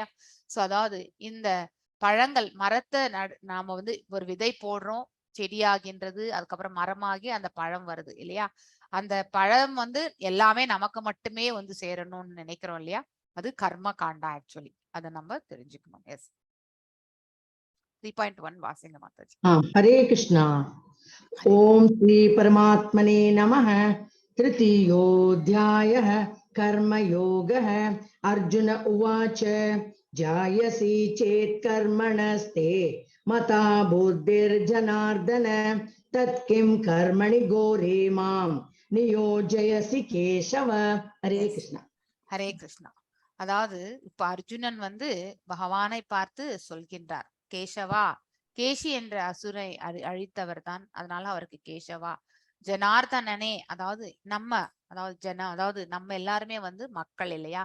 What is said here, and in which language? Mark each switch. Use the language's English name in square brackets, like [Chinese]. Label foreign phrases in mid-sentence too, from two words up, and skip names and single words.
[Tamil] சோ அதாவது இந்த பழங்கள், மரத்தை நாம வந்து ஒரு விதை போடுறோம், செடியாகின்றது, அதுக்கப்புறம் மரமாகி அந்த பழம் வருது இல்லையா? அந்த பழம் வந்து எல்லாமே நமக்கு மட்டுமே வந்து சேரணும்னு நினைக்கிறோம் இல்லையா? அது கர்ம காண்டா ஆக்சுவலி. அதை நம்ம தெரிஞ்சுக்கணும். எஸ், 3.1 வாசிங்க மாதாஜி. [Sanskrit] हरे कृष्णा। ओम श्री परमात्मने नमः। तृतीयोऽध्यायः कर्मयोगः। अर्जुन उवाच जायसि चेत् कर्मणस्ते मता बुद्धिर्जनार्दन तत्किं कर्मणि घोरे मां नियोजयसि केशव। हरे कृष्णा। हरे कृष्ण. [Tamil] அதாவது இப்ப அர்ஜுனன் வந்து பகவானை பார்த்து சொல்கின்றார், கேசவா, கேசி என்ற அசுரை அழித்தவர் தான், அதனால அவருக்கு கேசவா. ஜனார்தனனே, அதாவது நம்ம, அதாவது நம்ம எல்லாருமே வந்து மக்கள் இல்லையா?